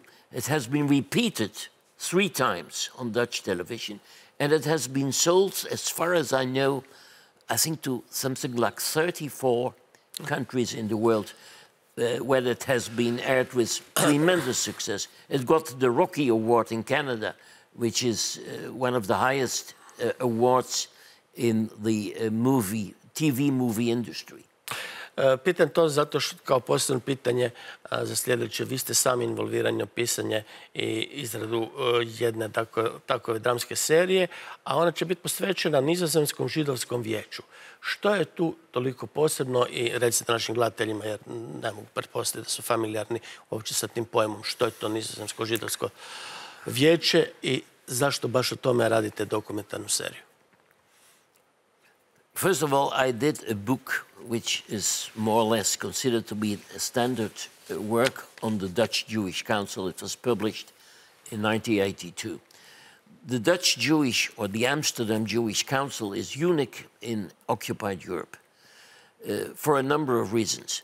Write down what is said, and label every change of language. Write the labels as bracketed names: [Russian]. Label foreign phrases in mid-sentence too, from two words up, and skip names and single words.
[English] It has been repeated 3 times on Dutch television, and it has been sold, as far as I know, I think to something like 34 countries in the world where it has been aired with tremendous success. It got the Rocky Award in Canada, which is one of the highest awards in the TV movie industry. [Croatian] Pitam to zato što kao posebno pitanje za sljedeće. Vi ste sami involvirani u pisanje i izradu jedne takove dramske serije, a ona će biti posvećena Nizozemskom židovskom vijeću. Što je tu toliko posebno i recite našim gledateljima, jer ne mogu pretpostaviti da su familijarni uopće sa tim pojmom, što je to Nizozemsko židovsko vijeće i zašto baš o tome radite dokumentarnu seriju? [English] First of all, I did a book which is more or less considered to be a standard work on the Dutch Jewish Council. It was published in 1982. The Dutch Jewish, or the Amsterdam Jewish Council, is unique in occupied Europe for a number of reasons.